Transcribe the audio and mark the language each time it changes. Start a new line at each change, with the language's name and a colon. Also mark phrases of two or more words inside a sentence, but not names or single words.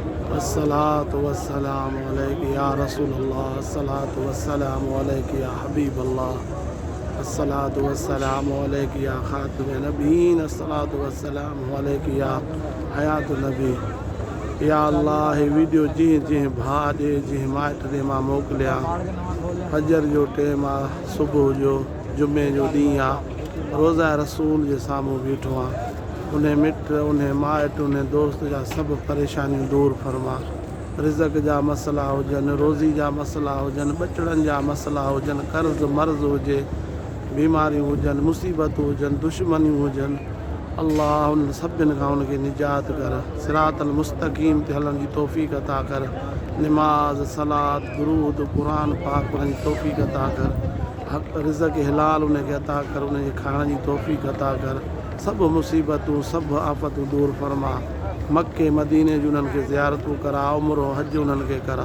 Arabic: الصلاة والسلام عليك يا رسول الله، الصلاة والسلام عليك يا حبيب الله، الصلاة والسلام عليك يا خاتم النبيين، الصلاة والسلام عليك يا حياة النبي.
Sindhi: या अल्लाह, हे वीडियो जीअं जीअं भाउ ॾे जीअं माइट ॾे मां मोकिलिया। फजर जो टाइम आहे, सुबुह जो जुमे जो ॾींहुं आहे, रोज़ा रसूल जे साम्हूं बीठो आहे। उन मिट उन माइट उन दोस्त जा सभु परेशानियूं दूर फरमा। रिज़क जा मसला हुजनि, रोज़ी जा मसला हुजनि, ॿचड़नि जा मसला हुजनि, कर्ज़ मर्ज़ हुजे, बीमारियूं हुजनि, मुसीबतूं हुजनि, दुश्मनियूं हुजनि, अल्लाह उन सभिनि खां उनखे निजात कर।
Arabic: الصراط المستقيم
Sindhi: ते हलण जी तौफ़ीक़ अता कर। निमाज़, सलात, दुरूद, क़ुरान पाक पढ़ण जी तौफ़ीक़ अता कर। हक़ रिज़क हिलाल उनखे अता कर, उनखे खाइण जी तौफ़ीक़ अता कर। सभु मुसीबतूं, सभु आफ़तूं दूर फरमा। मके मदीने जूं उन्हनि खे ज़ियारतूं करा, उमिरो हज उन्हनि खे करा।